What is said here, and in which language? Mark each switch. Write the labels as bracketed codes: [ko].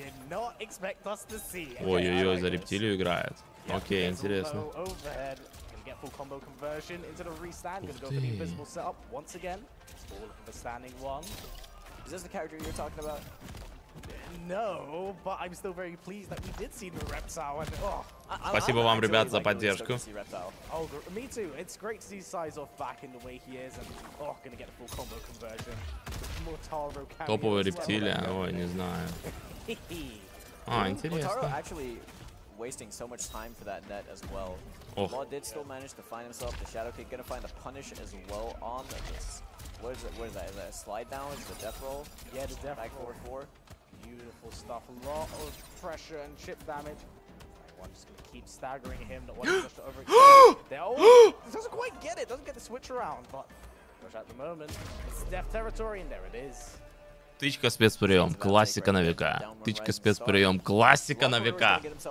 [ru] Ой-ой-ой, за рептилию играет. Окей, интересно. [en] Get full combo conversion into the restand. Gonna go for the invisible setup once again. All looking for standing one. Is this the character you're talking about? No, but I'm still very pleased that we did see the reptile. And [ru] Спасибо вам, ребят, за поддержку. [en] Oh, me too. It's great to see Size off back in the way he is, and gonna get a full combo conversion. [ru] Топовая рептилия, ой, не знаю. Интересно. [en] Wasting so much time for that net as well. Law did still manage to find himself the Shadow Kick, gonna find a punish as well on this. What is that? Is that a slide down? Is it a death roll? Yeah, the death roll. Back 4-4. Beautiful stuff. A lot of pressure and chip damage. One just gonna keep staggering him. Not wanting to overextend. Doesn't quite get it. Doesn't get the switch around. But at the moment, it's death territory, and there it is. [ru] Тычка спецприем, классика на века. Тычка спецприем, классика на века.